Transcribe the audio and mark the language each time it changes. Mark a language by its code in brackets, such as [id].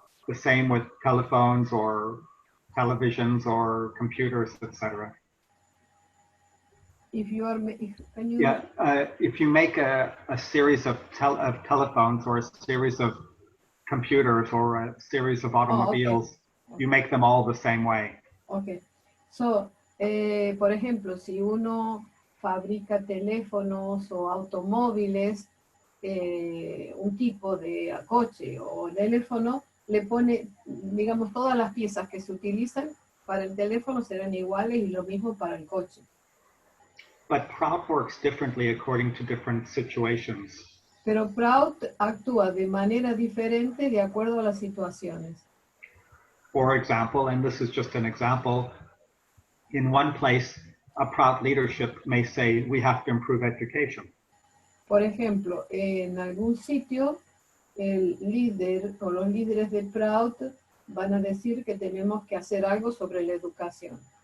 [en] The same with telephones or televisions or computers, etc. If you make a series of telephones or a series of computers or a series of automobiles, okay. You make them all the same way. Okay. [es] So, por ejemplo, si uno fabrica teléfonos o automóviles, un tipo de coche o teléfono, le pone, digamos, todas las piezas que se utilizan para el teléfono serán iguales y lo mismo para el coche. [en] But Prout works differently according to different situations. [es] Pero Prout actúa de manera diferente de acuerdo a las situaciones. [en] For example, and this is just an example, in one place, a Prout leadership may say, we have to improve education. [es] Por ejemplo, en algún sitio, el líder o los líderes de Prout van a decir que tenemos que hacer algo sobre la educación.